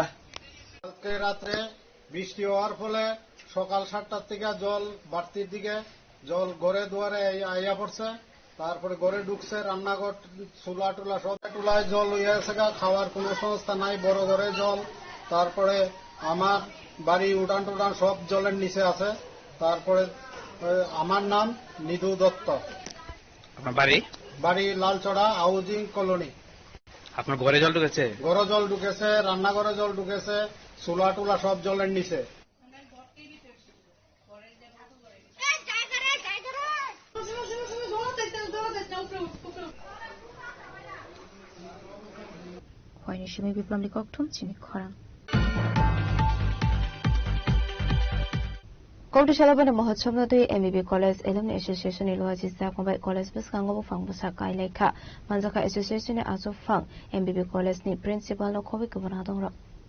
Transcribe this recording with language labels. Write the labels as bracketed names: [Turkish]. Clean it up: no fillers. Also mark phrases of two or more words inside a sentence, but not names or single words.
[Bangla] কালকে রাত্রে বৃষ্টি হওয়ার ফলে সকাল 7টার থেকে জল বাড়তির দিকে জল ঘরে দুয়ারে আইয়া পড়ছে তারপরে ঘরে ঢুকছে রান্নাঘর চুলা টুলা সব টুলায় জল হইয়া গেছে খাওয়ার কোনো সংস্থা নাই বড় ঘরে জল তারপরে আমার বাড়ি উড়ান টুডান সব জলের নিচে আছে তারপরে আমার নাম নিধু দত্ত আপনার বাড়ি বাড়ি লালচড়া হাউজিং কলোনি আপনার ঘরে জল ঢুকেছে ঘরে জল ঢুকেছে রান্নাঘরে জল ঢুকেছে চুলা টুলা সব জলের নিচে [Kok Borok] Hoini Shimi Bikram Nikokthum Chini Khorang. Kongtu Shalabana Mahotsav Nodui MBB College Alumni Association Ilohaji Sakmabai College Bus Kangobo Fang Busa Kai Lekha Manjaka Association Aso Fang MBB College ni Principal no Khobik Kubun Hatang Rock.